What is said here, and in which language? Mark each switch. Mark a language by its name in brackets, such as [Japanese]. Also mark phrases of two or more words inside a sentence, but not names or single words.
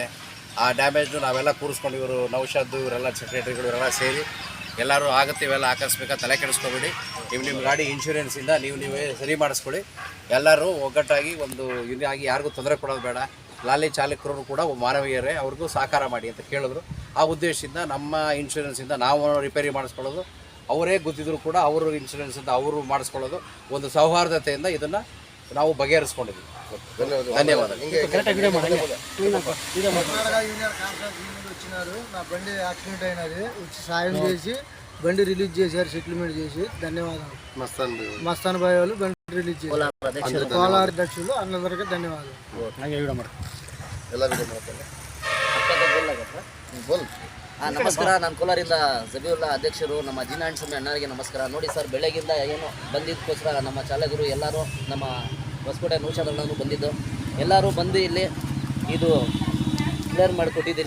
[Kannada] ಆ ಡ್ಯಾಮೇಜ್ನು ನಾವೆಲ್ಲ ಕೂರಿಸ್ಕೊಂಡು ಇವರು ನೌಶಾದ್ ಇವರೆಲ್ಲ ಸೆಕ್ರೆಟರಿಗಳು ಇವರೆಲ್ಲ ಸೇರಿ ಎಲ್ಲರೂ ಆಗುತ್ತೆ, ಇವೆಲ್ಲ ಆಕಸ್ಮಿಕ ತಲೆ ಕೆಡಿಸ್ಕೊಬೇಡಿ, ನಿಮ್ಮ ಗಾಡಿ ಇನ್ಶೂರೆನ್ಸಿಂದ ನೀವೇ ಸರಿ ಮಾಡಿಸ್ಕೊಳ್ಳಿ, ಎಲ್ಲರೂ ಒಗ್ಗಟ್ಟಾಗಿ ಒಂದು ಇದಾಗಿ ಯಾರಿಗೂ ತೊಂದರೆ ಕೊಡೋದು ಬೇಡ, ಲಾಲಿ ಚಾಲಕರು ಕೂಡ ಮಾನವೀಯರೇ, ಅವ್ರಿಗೂ ಸಹಕಾರ ಮಾಡಿ ಅಂತ ಕೇಳಿದ್ರು. ಆ ಉದ್ದೇಶದಿಂದ ನಮ್ಮ ಇನ್ಶೂರೆನ್ಸಿಂದ ನಾವು ರಿಪೇರಿ ಮಾಡಿಸ್ಕೊಳ್ಳೋದು, ಅವರೇ ಗೊತ್ತಿದ್ರು ಕೂಡ ಅವರು ಇನ್ಶೂರೆನ್ಸಿಂದ ಅವರು ಮಾಡಿಸ್ಕೊಳ್ಳೋದು, ಒಂದು ಸೌಹಾರ್ದತೆಯಿಂದ ಇದನ್ನು ನಾವು ಬಗೆಹರಿಸ್ಕೊಂಡಿದ್ದೀವಿ. [Telugu] ధన్యవాదాలు. నా బండి యాక్సిడెంట్ అయినది వచ్చి సాయం చేసి బండి రిలీజ్ చేశారు, సెటిల్మెంట్ చేసి. ధన్యవాదాలు. మస్తాన్ భాయ్ వాళ్ళు బండి రిలీజ్ చేశారు. కోలార్ అధ్యక్షులు అందరికీ ధన్యవాదాలు. [Kannada] ನಮಸ್ಕಾರ. ನಾನು ಕೋಲಾರಿಂದ ಜಬೀವುಲ್ಲಾ ಅಧ್ಯಕ್ಷರು. ನಮ್ಮ ಅಜಿನಾ ಅಂಡ್ ಸ್ವಾಮಿ ಅಣ್ಣರಿಗೆ ನಮಸ್ಕಾರ. ನೋಡಿ ಸರ್, ಬೆಳಗಿಂದ ಏನು ಬಂದಿದ್ದಕ್ಕೋಸ್ಕರ ನಮ್ಮ ಚಾಲಕರು ಎಲ್ಲರೂ, ನಮ್ಮ ಹೊಸಕೋಟೆ ನೌಶಾದ್ ಅಣ್ಣನೂ ಬಂದಿದ್ದು, ಎಲ್ಲರೂ ಬಂದು ಇಲ್ಲಿ ಇದು ಕ್ಲಿಯರ್ ಮಾಡಿಕೊಟ್ಟಿದ್ದೀನಿ.